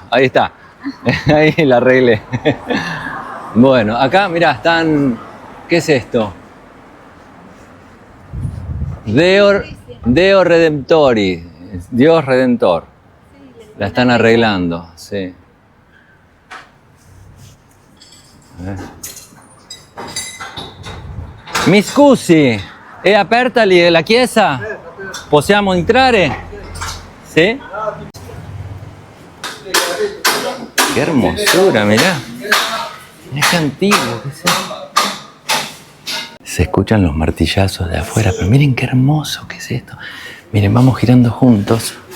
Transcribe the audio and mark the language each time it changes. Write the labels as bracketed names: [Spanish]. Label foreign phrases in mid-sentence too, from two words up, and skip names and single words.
[Spanish] Ahí está, ahí la arreglé. Bueno, acá, mirá, están... ¿Qué es esto? [Latin] Deo Redemptori, [Spanish] Dios Redentor. La están arreglando, sí. [Italian] Mi scusi, è aperta lì la chiesa? Possiamo entrare? [Spanish] ¿Sí? Qué hermosura, mirá. Mirá qué antiguo, ¿qué es eso? Se escuchan los martillazos de afuera, pero miren qué hermoso, ¿qué es esto? Miren, vamos girando juntos.